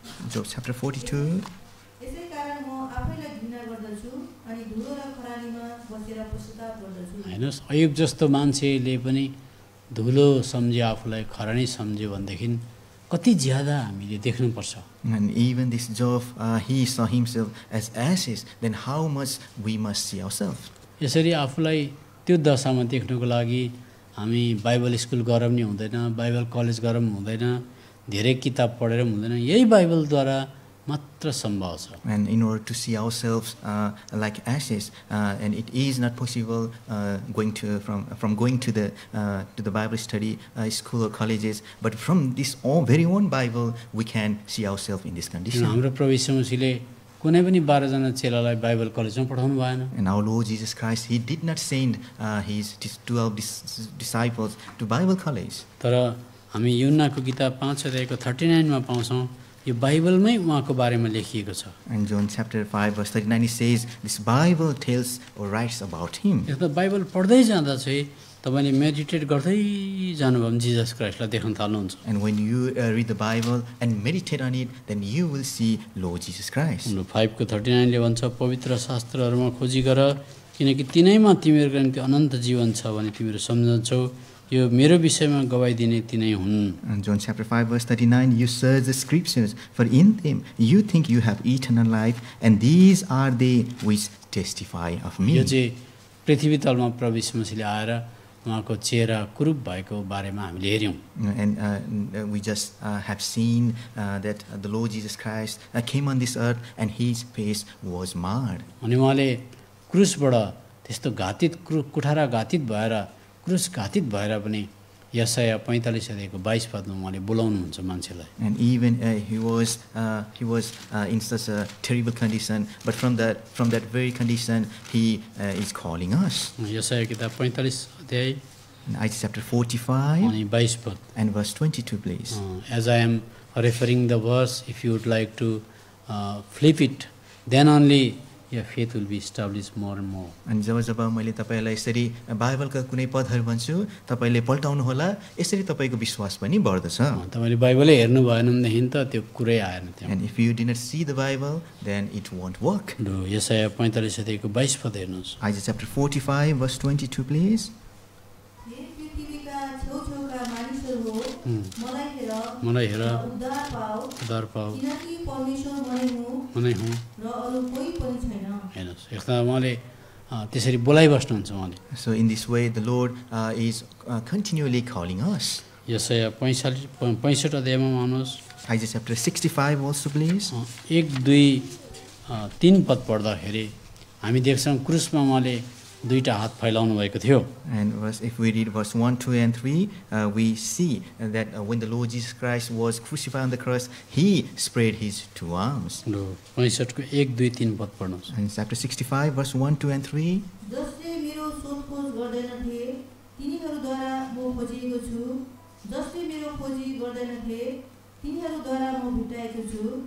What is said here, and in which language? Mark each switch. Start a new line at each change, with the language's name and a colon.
English: Job chapter 42.
Nepali: यसै कारण म आफैलाई घृणा गर्दछु अनि धुलो र खरानीमा बसेर पश्चाताप गर्दछु। हेर्नुहोस्, अयुब जस्तो मान्छेले पनि धुलो सम्झ्यो, आफूलाई खरानी सम्झ्यो भनेदेखि कति ज्यादा हामीले देख्नुपर्छ।
English: And even this Job, he saw himself as ashes, then how much we must see ourselves.
Nepali: यसरी आफूलाई त्यो दशामा देख्नुको लागि हामी बाइबल स्कुल गएर पनि हुँदैन, बाइबल कलेज गएर पनि हुँदैन, धेरै किताब पढेर पनि हुँदैन, यही बाइबलद्वारा मात्र सम्भव छ।
English: And in order to see ourselves like ashes, and it is not possible going to the Bible study school or colleges, but from this very own Bible we can see ourselves in this condition.
Nepali: हाम्रो प्रभु यीशु मसीहले कुनै पनि 12 जना चेलालाई Bible कलेजमा पठाउनु भएन।
English: And our Lord Jesus Christ, he did not send his 12 disciples to Bible college.
Nepali: तर हामी यूहन्नाको किताब 5 अध्यायको 39 मा पाउँछौँ यो बाइबलमै उहाँको बारेमा लेखिएको छ।
English: And John chapter 5 verse 39 it says this Bible tells or writes about him.
Nepali: यसमा बाइबल पढ्दै जाँदा चाहिँ तपाईले मेडिटेट गर्दै जानुभयो भने जीसस क्राइस्टलाई देख्न थाल्नुहुन्छ।
English: And when you read the Bible and meditate on it, then you will see Lord Jesus Christ.
Nepali: 5 को 39 ले भन्छ पवित्र शास्त्रहरूमा खोजी गर, किनकि तिनैमा तिमीहरूको निम्ति अनन्त जीवन छ भने तिमीहरू सम्झन्छौ, यो मेरो विषयमा गवाई दिने तिनै हुन्।
English: And John chapter 5 verse 39, you search the scriptures, for in them you think you have eternal life, and these are they which testify of me.
Nepali: यो चाहिँ पृथ्वी तलमा प्रभु यीशु मसीहले आएर उहाँको चेहरा कुरूप भएको बारेमा हामीले हेर्यौं।
English: And we just have seen that the Lord Jesus Christ came on this earth and his face was marred.
Nepali: अनि उहाँले क्रुसबाट त्यस्तो घातित कुठारा घातित भएर क्रुस घातित भएर पनि यशाया 45 अध्यायको 22 पदमा उहाँले बोलाउनुहुन्छ मान्छेलाई।
English: And even he was in such a terrible condition, but from that very condition he is calling us.
Nepali: यशाया किताब 45 अध्याय
English: Isaiah chapter 45
Nepali: अनि 22 पद
English: and verse 22, please. As I am referring the verse, if you would like to flip it, then only your faith will be established more and more.
Nepali: अनि जब मैले तपाईलाई यसरी बाइबलका कुनै पदहरू भन्छु तपाईले पल्टाउनु होला, यसरी तपाईको विश्वास पनि बढ्दछ। तपाईले बाइबलै हेर्नु भएन भनेदेखि त त्यो कुरै आएन त्यहाँ।
English: And if you did not see the Bible, then it won't work.
Nepali: यशाया 45 अध्यायको 22 पद हेर्नुहोस्।
English: Isaiah chapter 45 verse 22, please.
Nepali: हे पृथ्वीका छेउछेउका मानिसहरू हो, मलाई हेर उद्धार पाऊ, किनकि परमेश्वर मनै हुँ र र अरू कोही पनि छैन। हेर्नुहोस्, यस्ता उहाँले त्यसरी बोलाइबस्नुहुन्छ उहाँले।
English: So in this way, the Lord is continually calling us.
Nepali: यसया 65 अध्यायमा आउनुहोस्।
English: Isaiah chapter 65 also, please.
Nepali: 1, 2, 3 पद पढ्दाखेरि हामी देख्छौँ क्रुसमा उहाँले दुईटा हात फैलाउनु भएको थियो।
English: And if we read verse 1, 2, and 3, we see that when the Lord Jesus Christ was crucified on the cross, He spread His two arms.
Nepali: 65 को 1, 2, 3 पद पढ्नुहोस्।
English: And chapter 65, verse 1, 2, and 3.
Nepali: जसले मेरो सोधखोज गर्दैनथे तिनीहरूद्वारा म खोजिएको छु, जसले मेरो खोजी गर्दैनथे तिनीहरूद्वारा म भेटाएको छु।